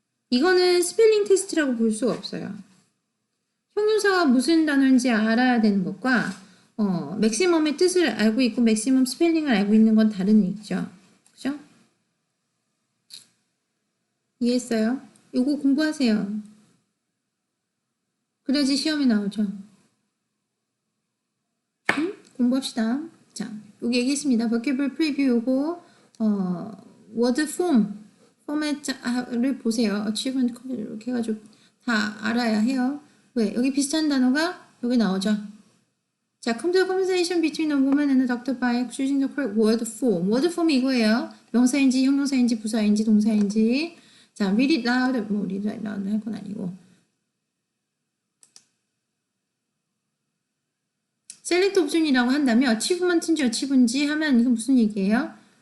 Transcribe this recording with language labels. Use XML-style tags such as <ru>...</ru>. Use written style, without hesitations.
<ko>이거는 스펠링 테스트라고 볼 수가 없어요. 형용사가 무슨 단어인지 알아야 되는 것과 맥시멈의 뜻을 알고 있고 맥시멈 스펠링을 알고 있는 건 다른 얘기죠. 그죠? 이해했어요? 요거 공부하세요. 그래야지 시험에 나오죠. 공부합시다. 자, 여기 얘기했습니다. vocabulary preview 요거 word form 포맷을 보세요. achievement 이렇게 해가지고 다 알아야 해요. 왜? 여기 비슷한 단어가 여기 나오죠.</ko> <en>자, come to a conversation between a woman and a doctor by choosing the correct word form.</en> <ko>word form이 이거예요. 명사인지, 형용사인지, 부사인지, 동사인지. 자,</ko> <en>read it loud.</en> <ko>뭐</ko> <en>read it loud</en> <ko>할 건 아니고. select 옵션이라고 한다면 achievement인지 achieve인지 하면 이건 무슨 얘기예요?</ko>